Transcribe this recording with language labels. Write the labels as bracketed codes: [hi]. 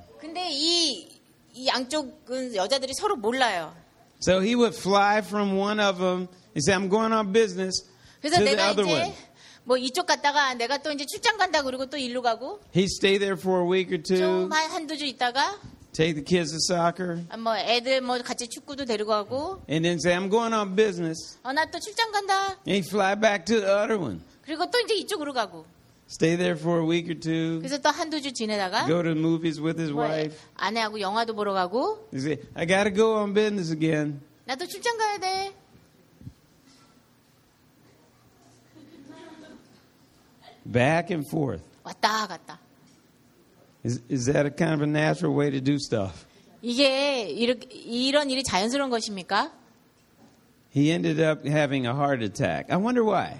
[ko] 근데 이 양쪽은 여자들이 서로 몰라요. [en] So he would fly from one of them and say, "I'm going on business." [ko] 그래서 [en] to [ko] 내가 [en] the other [ko] 이제 [en] one. [ko] 뭐 이쪽 갔다가 내가 또 이제 출장 간다 그러고 또 일로 가고. [en] He stay there for a week or two. [ko] 좀 한두 주 있다가. [en] Take the kids to soccer. [ko] 뭐 애들 뭐 같이 축구도 데리고 가고. [en] And then say, "I'm going on business." [ko] 나 또 출장 간다. [en] And he fly back to the other one. [ko] 그리고 또 이제 이쪽으로 가고. [en] Stay there for a week or two. [ko] 그래서 또 한두 주 지내다가 [en] go to movies with his wife. [ko] 아내하고 영화도 보러 가고. [en] He said, I gotta go on business again. [ko] 나도 출장 가야 돼. [en] Back and forth. [ko] 왔다 갔다. [en] Is that a kind of a natural way to do stuff? [ko] 이게 이런 일이 자연스러운 것입니까? [en] He ended up having a heart attack. I wonder why.